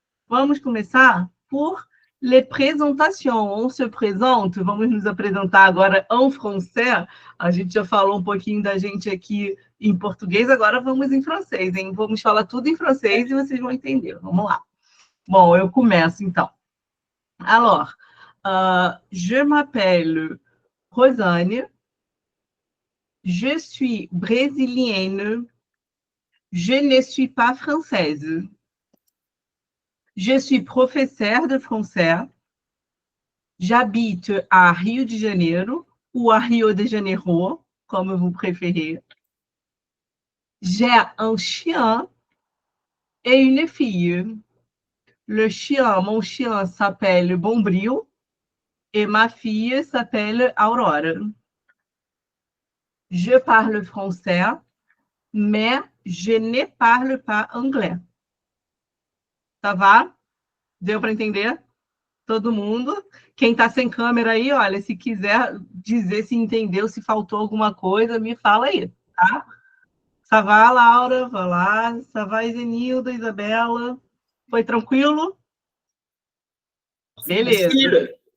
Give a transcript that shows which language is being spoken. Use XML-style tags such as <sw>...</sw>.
<pt>Vamos começar por</pt> <fr>les présentations. On se présente,</fr> <pt>vamos nos apresentar agora em francês. A gente já falou um pouquinho da gente aqui em português, agora vamos em francês, hein? Vamos falar tudo em francês e vocês vão entender. Vamos lá. Bom, eu começo então.</pt> <fr>Alors, je m'appelle Rosane. Je suis brésilienne. Je ne suis pas française. Je suis professeure de français. J'habite à Rio de Janeiro ou à Rio de Janeiro, comme vous préférez. J'ai un chien et une fille. Mon chien s'appelle Bombril et ma fille s'appelle Aurora. Je parle français, mais je ne parle pas anglais. Ça va?</fr> <pt>Deu para entender? Todo mundo? Quem está sem câmera aí, olha, se quiser dizer se entendeu, se faltou alguma coisa, me fala aí, tá?</pt> <fr>Ça va, Laura?</fr> <pt>Vai lá.</pt> <fr>Ça va, Isenilda, Isabela?</fr> <pt>Foi tranquilo? Beleza.</pt>